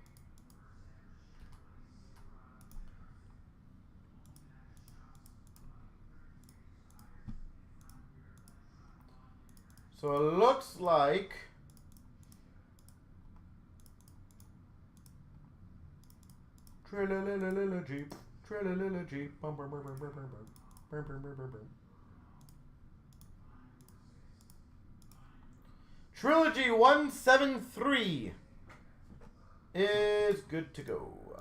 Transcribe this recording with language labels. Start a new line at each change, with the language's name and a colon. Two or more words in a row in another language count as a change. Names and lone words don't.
English: So it looks like Tra-la-la-la-la Jeep, tra-la-la-la Jeep, bum bum bum bum bum bum bum bum bum bum. Trilogy 173 is good to go.